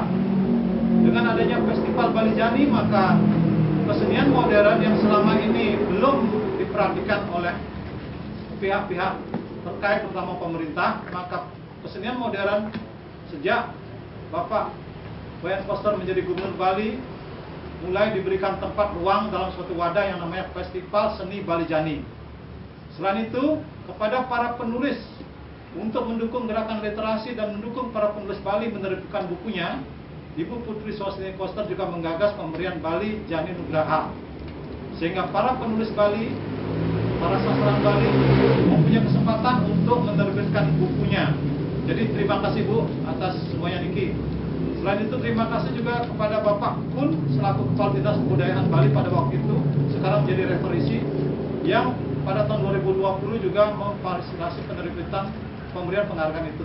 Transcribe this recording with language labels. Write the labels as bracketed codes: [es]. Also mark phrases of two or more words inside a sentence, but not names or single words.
[id] Dengan adanya Festival Bali Jani, maka kesenian modern yang selama ini belum diperhatikan oleh pihak-pihak terkait, terutama pemerintah, maka kesenian modern sejak Bapak Wayan Koster menjadi Gubernur Bali mulai diberikan tempat ruang dalam suatu wadah yang namanya Festival Seni Bali Jani. Selain itu, kepada para penulis untuk mendukung gerakan literasi dan mendukung para penulis Bali menerbitkan bukunya, Ibu Putri Swastini Koster juga menggagas pemberian Bali Jani Nugraha, sehingga para penulis Bali, para sastrawan Bali mempunyai kesempatan untuk menerbitkan bukunya. Jadi terima kasih Bu atas semuanya niki. Selain itu terima kasih juga kepada Bapak Kun selaku Kepala Dinas Kebudayaan Bali pada waktu itu, sekarang menjadi referisi, yang pada tahun 2020 juga memfasilitasi penerbitan pemberian penghargaan itu.